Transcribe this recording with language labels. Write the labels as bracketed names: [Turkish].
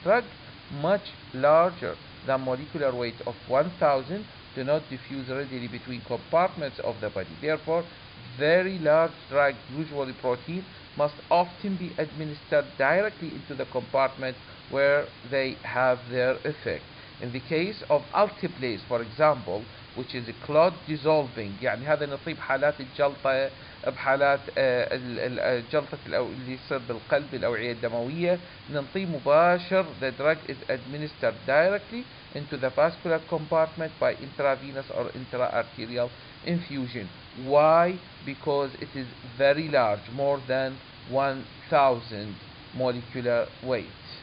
[English] Drugs much larger than molecular weight of 1000 do not diffuse readily between compartments of the body. Therefore, very large drugs, usually protein, must often be administered directly into the compartment where they have their effect. In the case of alteplase, for example, which is clot dissolving، [Arabic] يعني هذا نطيب حالات الجلطة بحالات الجلطة اللي يصير بالقلب الأوعية الدموية، ننطيه مباشر. [English] The drug is administered directly into the vascular compartment by intravenous or intra-arterial infusion. Why? Because it is very large, more than 1000 molecular weight.